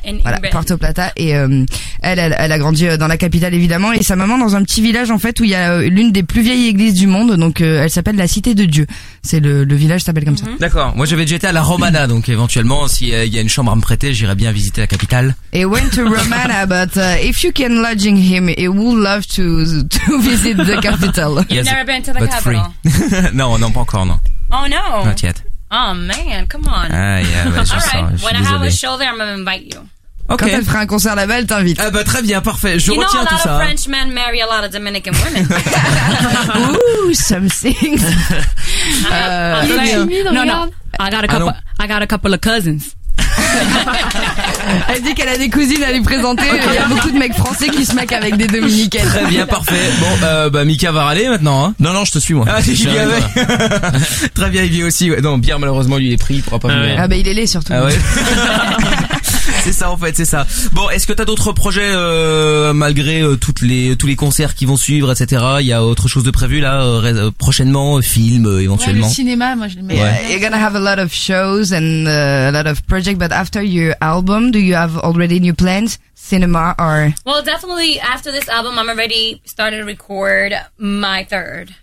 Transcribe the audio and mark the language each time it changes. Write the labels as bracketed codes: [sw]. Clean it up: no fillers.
[fr] Voilà, Puerto Plata. Et elle a grandi dans la capitale, évidemment. Et sa maman, dans un petit village, en fait, où il y a l'une des plus vieilles églises du monde. Donc, elle s'appelle la Cité de Dieu. C'est le village s'appelle comme ça. D'accord. Moi, j'avais déjà été à la Romana. Donc, éventuellement, s'il y a une chambre à me prêter, j'irai bien visiter la capitale. [en] It went to Romana, but if you can lodging him, he would love to visit the capital. You've never been to the capital. [fr] non, pas encore, non. [en] Oh, no. Not yet. Oh man, come on. Ah, yeah, bah, alright, when [fr] désolé. [en] I have a show there, I'm gonna invite you. Okay. [fr] Quand elle fera un concert là-bas, elle t'invite. Ah bah très bien, parfait. Je [en] you [fr] retiens tout ça. [en] You know a lot of [fr] ça. [en] French men marry a lot of Dominican women. Ooh, something. I got a couple of cousins. [fr] Elle dit qu'elle a des cousines à lui présenter. Okay. Il y a beaucoup de mecs français qui se maquent avec des Dominicaines. Très bien, parfait. Bon, bah Mika va râler maintenant. Hein. Non, je te suis moi. Ah, il vient avec. Très bien, il vient aussi. Ouais. Non, Pierre malheureusement lui est pris, il pourra pas venir. Ah bah il est laid surtout. Ah, ouais. C'est ça en fait, c'est ça. Bon, est-ce que t'as d'autres projets malgré tous les concerts qui vont suivre, etc. Il y a autre chose de prévu là prochainement, film éventuellement. Ouais, le cinéma, moi je le mets. Ouais. [en] You're gonna have a lot of shows and a lot of projects, but after your album, do you have already new plans? Cinema or? Well, definitely after this album, I'm already starting to record my third.